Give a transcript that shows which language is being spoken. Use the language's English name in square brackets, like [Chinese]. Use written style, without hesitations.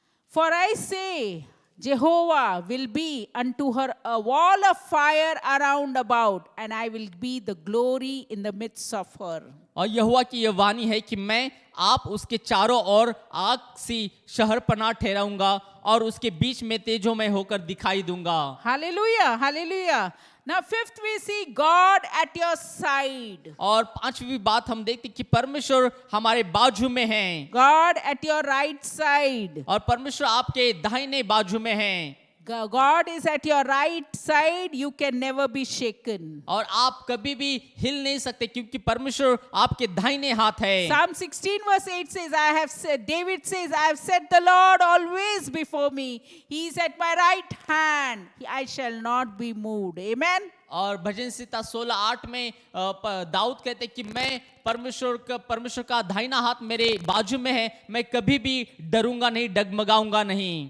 [English] For I say, Jehovah will be unto her a wall of fire around about, and I will be the glory in the midst of her. [Hindi] और यहोवा की यह वाणी है कि मैं आप उसके चारों ओर आग सी शहर पनाह ठहराऊंगा और उसके बीच में तेजोमय होकर दिखाई दूंगा। [English] Hallelujah, hallelujah. Now fifth we see God at your side. [Hindi] और पांचवी बात हम देखते कि परमेश्वर हमारे बाजू में हैं। [English] God at your right side. [Hindi] और परमेश्वर आपके दाहिने बाजू में हैं। [English] God is at your right side. You can never be shaken. [Hindi] और आप कभी भी हिल नहीं सकते क्योंकि परमेश्वर आपके दाहिने हाथ है। [English] Psalm 16:8 says, David says, I have set the Lord always before me. He is at my right hand. I shall not be moved. Amen. [Hindi] और भजन संहिता 16:8 में दाऊद कहते कि मैं परमेश्वर का दाहिना हाथ मेरे बाजू में है, मैं कभी भी डरूंगा नहीं, डगमगाऊंगा नहीं।